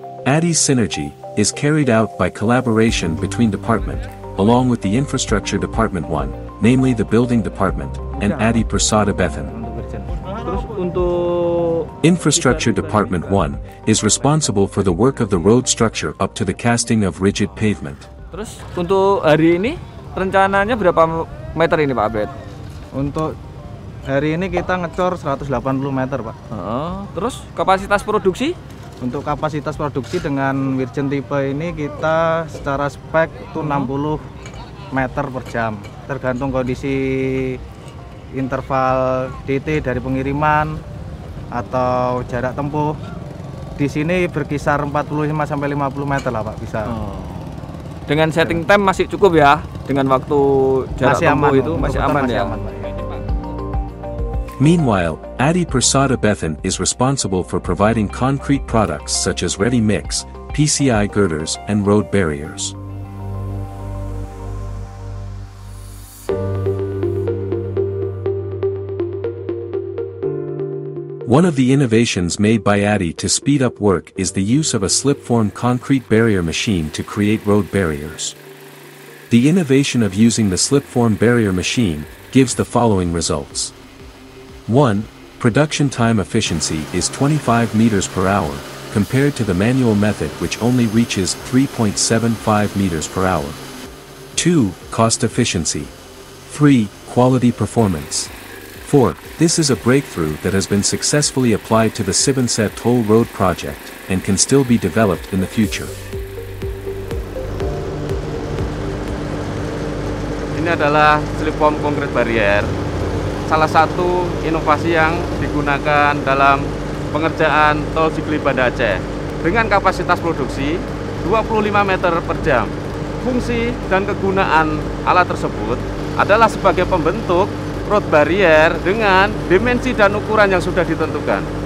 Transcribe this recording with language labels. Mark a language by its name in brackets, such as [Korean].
[English] ADI Synergy is carried out by collaboration between department, along with the Infrastructure Department 1, namely the Building Department, and ADI Persada Bethan. Infrastructure Department 1 is responsible for the work of the road structure up to the casting of rigid pavement. [Indonesian] Terus untuk hari ini rencananya berapa meter ini Pak Abed? Untuk hari ini kita ngecor 180 meter Pak. Terus kapasitas produksi? Untuk kapasitas produksi dengan Wirjen tipe ini kita secara spek itu 60 meter per jam. Tergantung kondisi interval DT dari pengiriman atau jarak tempuh. Di sini berkisar 45 sampai 50 meter lah Pak bisa. Dengan setting time masih cukup ya? Dengan waktu jarak tempuh itu masih aman ya? [English] Meanwhile, ADI Persada Bethan is responsible for providing concrete products such as ready mix, PCI girders, and road barriers. One of the innovations made by ADI to speed up work is the use of a slip-form concrete barrier machine to create road barriers. The innovation of using the slip-form barrier machine gives the following results. 1. Production time efficiency is 25 meters per hour, compared to the manual method which only reaches 3.75 meters per hour. 2. Cost efficiency. 3. Quality performance. 4. This is a breakthrough that has been successfully applied to the Sibenset Toll Road project, and can still be developed in the future. [Indonesian] Ini adalah slip-form concrete barrier, salah satu inovasi yang digunakan dalam pengerjaan tol Sigli Banda Aceh dengan kapasitas produksi 25 meter per jam. Fungsi dan kegunaan alat tersebut adalah sebagai pembentuk road barrier dengan dimensi dan ukuran yang sudah ditentukan.